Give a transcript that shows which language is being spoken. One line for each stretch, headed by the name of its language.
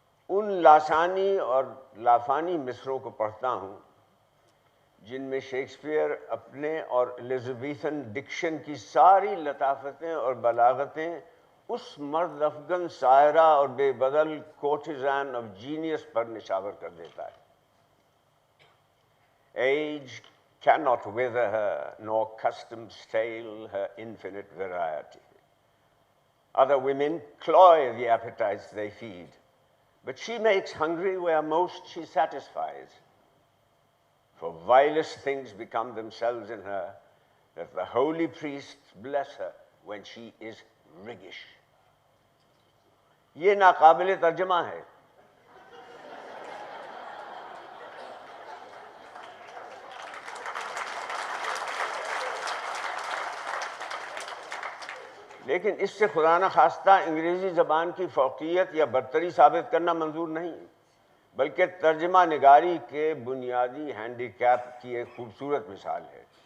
Urdu: ان لاسانی اور لافانی مصروں کو پڑھتا ہوں جن میں شیکسپیئر اپنے اور ایلزابیتھن ڈکشن کی ساری لطافتیں اور بلاغتیں اس مرد افغن سائرہ اور بے بدل کوٹیزان آف جینیس پر نشاور کر دیتا ہے۔
English: Age cannot wither her, nor custom stale her infinite variety. Other women cloy the appetites they feed, but she makes hungry where most she satisfies. For vilest things become themselves in her, that the holy priests bless her when she is riggish.
Urdu: یہ ناقابل ترجمہ ہے۔ لیکن اس سے خدا نخواستہ انگریزی زبان کی فوقیت یا برتری ثابت کرنا منظور نہیں، بلکہ ترجمہ نگاری کے بنیادی ہینڈی کیپ کی ایک خوبصورت مثال ہے۔